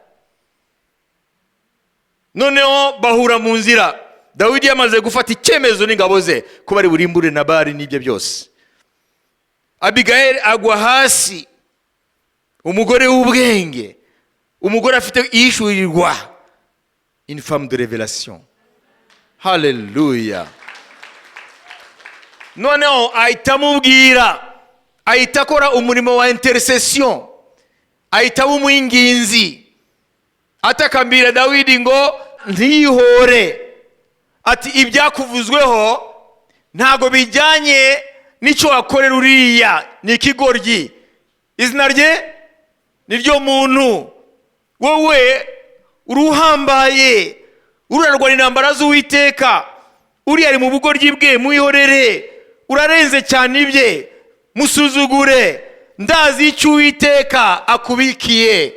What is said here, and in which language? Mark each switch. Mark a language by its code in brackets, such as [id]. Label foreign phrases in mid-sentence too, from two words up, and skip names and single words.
[rw] Noneho bahura mu nzira, Dawidi yamaze gufata icyemezo n'ingabo ze ko bari burimbure Nabali n'ibyo byose. Abigayeli agwa hasi, umugore w'ubwenge, umugore afite ishurirwa, [fr] une femme de révélation. [rw] Hallelujah. Noneho ahita amubwira, ahita akora umurimo wa intercession, ahita umwinginzi, atakambira Dawidi ngo ntiyihore, ati ibyakuvuzweho ntago bijyanye n'icyo wakorera uriya, ni ikigoryi, izina rye niryo muntu, wowe uruhambaye, urarwana intambara z'Uwiteka, uri ari mu bugoryi bwe, mwihorere, urarenze cyane ibye, musuzugure, ndazi icyo Uwiteka akubikiye.